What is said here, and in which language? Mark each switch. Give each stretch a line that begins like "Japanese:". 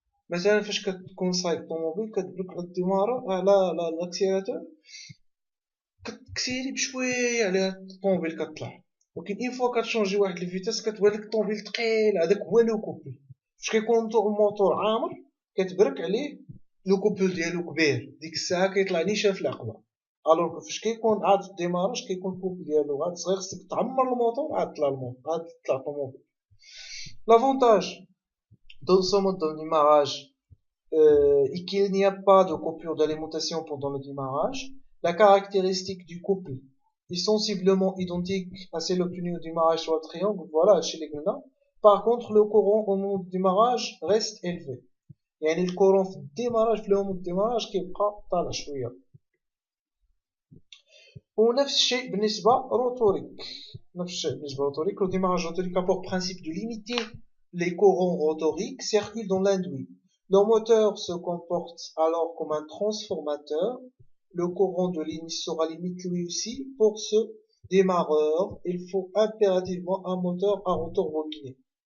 Arabic: مثلا فاش كتكون صايب طوموبيل كتبرك على الديمارة على لاكسيلاتور كتكسيري بشويه على الطوموبيل كتطلع ولكن اين فوا كتشونجي واحد الفيتاس كتولي الطوموبيل ثقيل هذاك هو لو كوبل. فاش كيكون الموتور عامر كتبرك عليه لو كوبل ديالو كبير ديك الساعه كيطلع نيشان في العقبه. الوغ فاش كيكون عاد الديماراج كيكون الكوبل ديالو عاد صغير خصك تعمر الموتور عاد طلع الطوموبيل.
French: لافونتاج dans ce mode de démarrage et qu'il n'y a pas de coupure d'alimentation pendant le démarrage. La caractéristique du couple est sensiblement identique à celle obtenue au démarrage sur le triangle. Voilà, chez les grenats. Par contre, le courant au moment du démarrage reste élevé.
Arabic: يعني الكورون في الديماراج في الهوم الديماراج كيبقى طالع شويه. ونفس الشيء بالنسبه روتوريك.
French: Le démarrage rotorique a pour principe de limiter les courants rotoriques circulent dans l'induit. Le moteur se comporte alors comme un transformateur. Le courant de ligne sera limité lui aussi. Pour ce démarreur, il faut impérativement un moteur à rotor bobiné.